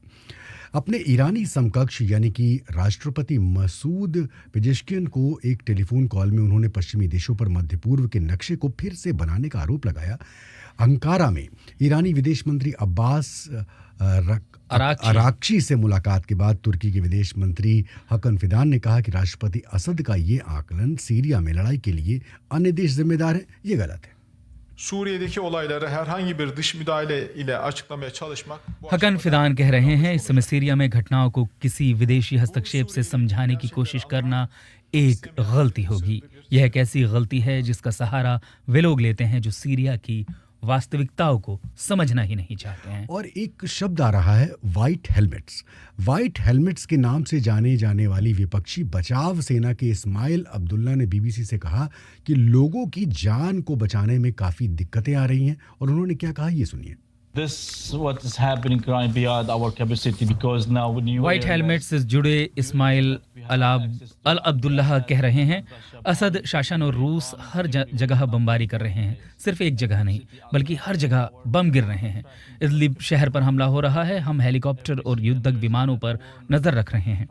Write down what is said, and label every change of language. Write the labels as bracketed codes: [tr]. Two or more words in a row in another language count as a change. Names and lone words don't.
[hi] अपने ईरानी समकक्ष यानी कि राष्ट्रपति मसूद पेजेश्कियन को एक [en] telephone call [hi] में उन्होंने पश्चिमी देशों पर मध्य पूर्व के नक्शे को फिर से बनाने का आरोप लगाया। अंकारा में ईरानी विदेश मंत्री अब्बास अराक्ची से मुलाकात के बाद तुर्की के विदेश मंत्री हकन फिदान ने कहा कि राष्ट्रपति असद का ये आकलन सीरिया में लड़ाई के लिए अन्य देश जिम्मेदार है, ये गलत है। [tr] Suriye'deki olayları herhangi bir dış müdahale ile açıklamaya çalışmak... [hi] हकन फिदान कह रहे हैं, इस समय सीरिया में घटनाओं को किसी विदेशी हस्तक्षेप से समझाने की कोशिश करना एक गलती होगी। यह एक ऐसी गलती है जिसका सहारा वे लोग लेते हैं जो सीरिया की वास्तविकताओं को समझना ही नहीं चाहते हैं। और एक शब्द आ रहा है, व्हाइट हेलमेट्स। व्हाइट हेलमेट्स के नाम से जाने जाने वाली विपक्षी बचाव सेना के इस्माइल अब्दुल्ला ने बीबीसी से कहा कि लोगों की जान को बचाने में काफी दिक्कतें आ रही हैं और उन्होंने क्या कहा, ये सुनिए। [en] This what is happening right beyond our capacity because now new [hi] व्हाइट हेलमेट से जुड़े इस्माइल अल अब्दुल्लाह कह रहे हैं, असद शासन और रूस हर जगह बमबारी कर रहे हैं। सिर्फ एक जगह नहीं बल्कि हर जगह बम गिर रहे हैं। इदलिब शहर पर हमला हो रहा है। हम हेलीकॉप्टर और युद्धक विमानों पर नजर रख रहे हैं।